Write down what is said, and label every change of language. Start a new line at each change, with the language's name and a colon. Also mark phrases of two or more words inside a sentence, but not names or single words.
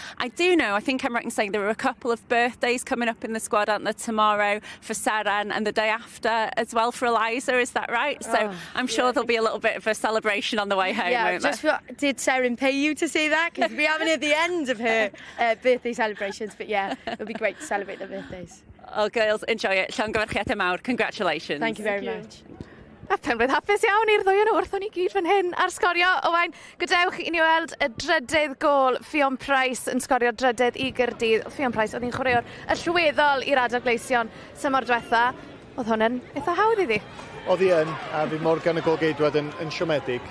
English: I do know, I think I'm right in saying there are a couple of birthdays coming up in the squad, aren't there, tomorrow for Seren and the day after as well for Eliza, is that right? So I'm sure there'll be a little bit of a celebration on the way home, won't there? Did Seren pay you to say that? Because we haven't at the end of her birthday celebrations, but yeah, it'll be great to celebrate their birthdays. Oh, girls, enjoy it.
Welsh: Llongyfarchiadau mawr,
English: congratulations. Thank you very much.
Welsh: A penblwydd hapus iawn i'r ddwy yn wrthon ni gyd fan hyn ar sgorio. Owain, gadewch i ni weld y drydydd gol Ffion Price yn sgorio drydydd i Gaerdydd. Ffion Price oedd hi'n chwaraewr allweddol i'r adegleision symor diwetha. Oedd hwn yn eitha hawdd iddi. Oedd hi yn, a fi Morgan y golgeidwad yn siomedig.